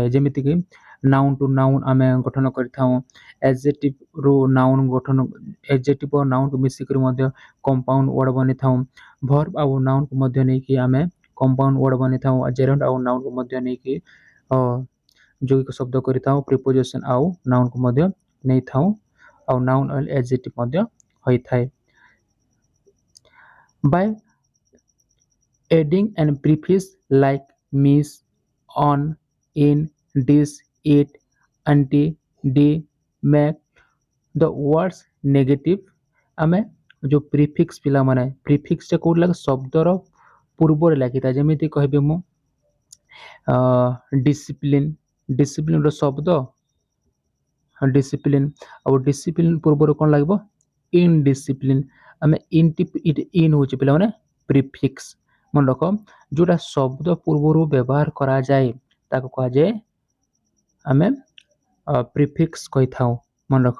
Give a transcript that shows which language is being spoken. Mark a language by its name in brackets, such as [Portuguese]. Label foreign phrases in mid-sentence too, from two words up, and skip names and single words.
[Odia] ଯେମିତିକି [English] noun to noun [Odia] ଆମେ ଗଠନ କରିଥାଉ ଆଡଜେକ୍ଟିଭ୍ରୁ ନାଉନ୍ ଗଠନ ଆଡଜେକ୍ଟିଭ୍ ଓ ନାଉନ୍କୁ ମିଶିକରି ମଧ୍ୟ [English] compound word [Odia] ବନେଇଥାଉ। ଭର୍ବ ଆଉ ନାଉନ୍କୁ ମଧ୍ୟ ନେଇକି ଆମେ [English] compound word [Odia] ବନେଇଥାଉ। ଜେରଣ୍ଡ ଆଉ ନାଉନ୍କୁ ମଧ୍ୟ ନେଇକି ଯୌଗିକ ଶବ୍ଦ କରିଥାଉ। ପ୍ରିପୋଜିସନ୍ ଆଉ ନାଉନ୍କୁ ମଧ୍ୟ ନେଇଥାଉ ଆଉ [English] noun adjective [Odia] ମଧ୍ୟ ହୋଇଥାଏ। [English] By adding an prefix like miss, on, in, this, it, anti, d, make the words negative [Odia] ଆମେ ଯେଉଁ ପ୍ରିଫିକ୍ସ ପିଲାମାନେ ପ୍ରିଫିକ୍ସଟା କେଉଁଠି ଲାଗେ ଶବ୍ଦର ପୂର୍ବରେ ଲାଗିଥାଏ। ଯେମିତି କହିବି ମୁଁ ଡିସିପ୍ଲିନ୍ର ଶବ୍ଦ ଡିସିପ୍ଲିନ୍ ଆଉ ଡିସିପ୍ଲିନ୍ ପୂର୍ବରୁ କ'ଣ ଲାଗିବ ଇନଡିସିପ୍ଲିନ୍ ଆମେ ଇନ୍ ହେଉଛି ପିଲାମାନେ ପ୍ରିଫିକ୍ସ ମନେ ରଖ ଯେଉଁଟା ଶବ୍ଦ ପୂର୍ବରୁ ବ୍ୟବହାର କରାଯାଏ ତାକୁ କୁହାଯାଏ ଆମେ ପ୍ରିଫିକ୍ସ କହିଥାଉ ମନେ ରଖ।